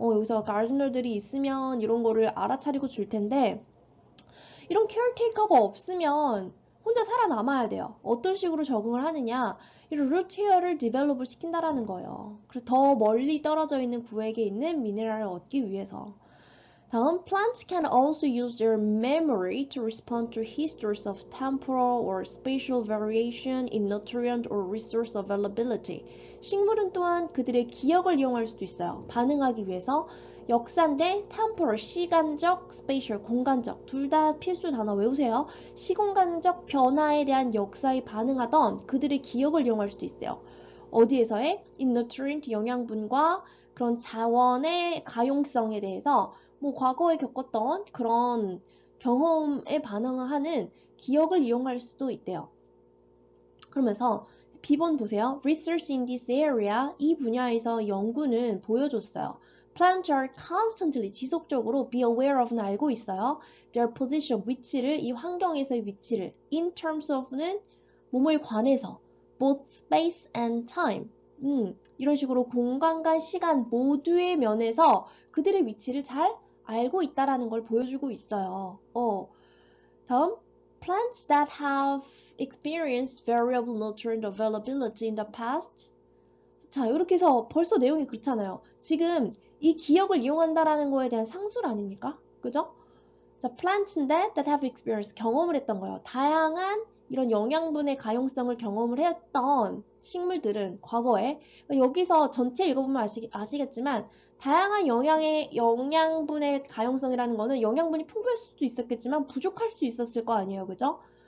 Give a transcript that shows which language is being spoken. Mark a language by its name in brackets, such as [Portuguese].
[Korean] 여기서 가르디너들이 있으면 이런 거를 알아차리고 줄 텐데 이런 케어테이커가 없으면 혼자 살아남아야 돼요. 어떤 식으로 적응을 하느냐, 이런 루트웨어를 디벨롭을 시킨다라는 거예요. 그래서 더 멀리 떨어져 있는 구획에 있는 미네랄을 얻기 위해서. [English] 다음, plants can also use their memory to respond to histories of temporal or spatial variation in nutrient or resource availability. [Korean] 식물은 또한 그들의 기억을 이용할 수도 있어요. 반응하기 위해서 역사인데 temporal, 시간적, spatial, 공간적, 둘 다 필수 단어 외우세요. 시공간적 변화에 대한 역사에 반응하던 그들의 기억을 이용할 수도 있어요. 어디에서의? in nutrient, 영양분과 그런 자원의 가용성에 대해서 과거에 겪었던 그런 경험에 반응하는 기억을 이용할 수도 있대요. 그러면서 B번 보세요. [English] Research in this area, [Korean] 이 분야에서 연구는 보여줬어요. [English] Plants are constantly, 지속적으로 be aware of는 [Korean] 알고 있어요. [English] Their position, [Korean] 위치를, 이 환경에서의 위치를. [English] In terms of [Korean] 는 뭐뭐에 관해서. [English] Both space and time. [Korean] 이런 식으로 공간과 시간 모두의 면에서 그들의 위치를 잘 알고 있다라는 걸 보여주고 있어요. [English] 다음, plants that have experienced variable nutrient availability in the past. [Korean] 자, 이렇게 해서 벌써 내용이 그렇잖아요. 지금 이 기억을 이용한다라는 거에 대한 상술 아닙니까? 그죠? 자, plants인데 [English] that have experienced, [Korean] 경험을 했던 거예요. 다양한 이런 영양분의 가용성을 경험을 했던 식물들은 과거에, 여기서 전체 읽어보면 아시겠지만 다양한 영양분의 가용성이라는 거는 영양분이 풍부할 수도 있었겠지만 부족할 수 있었을 거 아니에요. 그죠?